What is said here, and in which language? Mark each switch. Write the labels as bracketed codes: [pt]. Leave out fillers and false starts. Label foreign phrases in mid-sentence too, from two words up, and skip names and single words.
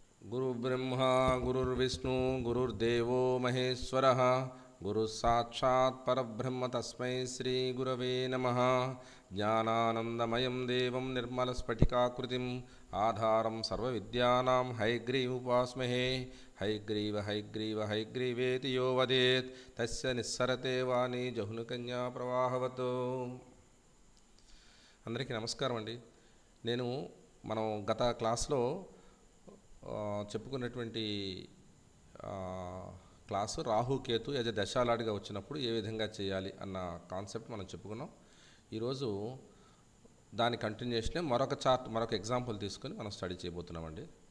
[sa] गुरुर्ब्रह्मा गुरुर्विष्णु गुरुर्देवो महेश्वरः गुरुसाक्षात् परब्रह्म तस्मै श्रीगुरवे नमः। ज्ञानानन्दमयं देवं निर्मलस्फटिकाकृतिम् आधारं सर्वविद्यानां हयग्रीवमुपास्महे। हयग्रीव हयग्रीव हयग्रीवेति यो वदेत् तस्य निस्सरते वाणी जहुनुकन्या प्रवाहवत्। [te] అందరికీ నమస్కారం అండి. నేను మనం గత క్లాస్లో చెప్పుకున్నటువంటి క్లాసు రాహుకేతు యజ దశాలాడిగా వచ్చినప్పుడు ఏ విధంగా చేయాలి అన్న కాన్సెప్ట్ మనం చెప్పుకున్నాం. ఈరోజు దాని కంటిన్యూషనే మరొక ఎగ్జాంపుల్ తీసుకొని మనం స్టడీ చేయబోతున్నామండి.